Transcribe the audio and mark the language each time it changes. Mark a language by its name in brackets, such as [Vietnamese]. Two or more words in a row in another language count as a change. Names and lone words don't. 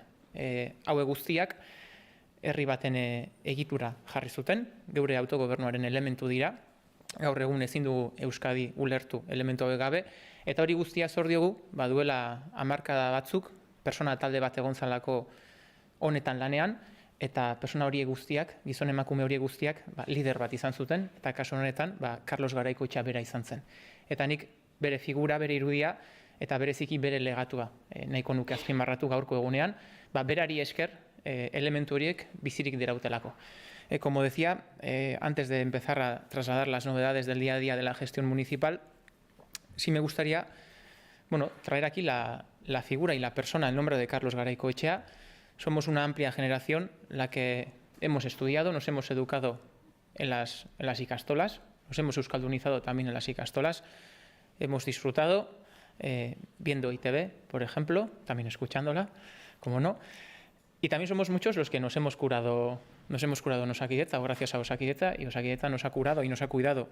[Basque] Haue guztiak herri baten egitura jarri zuten, geure autogobernuaren elementu dira, gaur egun ezin dugu Euskadi ulertu elementu hauek gabe, eta hori guztia zor diogu, duela hamarkada batzuk, persona talde bat egon zalako honetan lanean, eta persona horiek guztiak, gizon emakume horiek guztiak, lider bat izan zuten, eta kasu honetan, Carlos Garaikoetxea bera izan zen. Eta nik bere figura, bere irudia, eta bereziki bere legatua nahiko nuke azpimarratu gaurko egunean, berari esker elementu horiek bizirik dirautelako. [Spanish] Como decía, antes de empezar a trasladar las novedades del día a día de la gestión municipal, sí me gustaría traer aquí la figura y la persona, el nombre de Carlos Garaikoetxea. Somos una amplia generación la que hemos estudiado, nos hemos educado en las ikastolas, nos hemos euskaldunizado también en las ikastolas, hemos disfrutado viendo ITV, por ejemplo, también escuchándola, como no, y también somos muchos los que nos hemos curado en Osakidetza, o gracias a Osakidetza, y Osakidetza nos ha curado y nos ha cuidado.